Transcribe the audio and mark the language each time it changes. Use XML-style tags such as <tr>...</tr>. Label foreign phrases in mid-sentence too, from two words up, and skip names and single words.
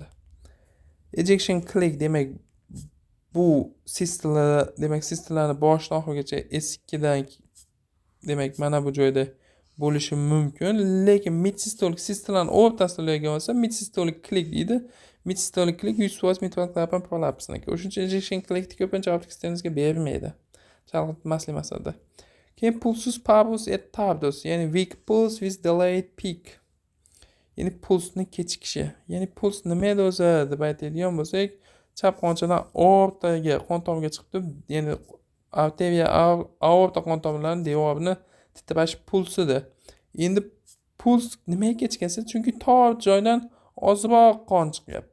<en>Ejection click</en> <uz>demak bu sistola, demak sistolani boshidan oxirigacha S2 dan demak mana bu joyda bo'lishi mumkin, lekin mid-systolic sistolaning o'rtasida bo'lgan bo'lsa,</uz> <en>mid-systolic click</en> <uz>deydi.</uz> <en>Mid-systolic click</en> <uz>100% mitral klapan prolapsiniki. O'shuncha</uz> <en>ejection clickni</en> <uz>ko'pincha optik stenzga bermaydi. Chalg'itmaslik maqsadida. Keyin</uz> <la>pulsus parbus et tardus,</la> <uz>ya'ni</uz> <en>weak pulse with delayed peak.</en> <uz>Ya'ni pulsni kechikishi. Ya'ni puls nima edi o'zi deb aytadigan bo'lsak, chap qonchadan aortaga qon tomiriga chiqib, ya'ni arteriya aorta qon tomirlarining devorini titrash pulsidir. Endi puls nimaga kechikasa? Chunki tor joydan ozroq qon chiqyapti.</uz>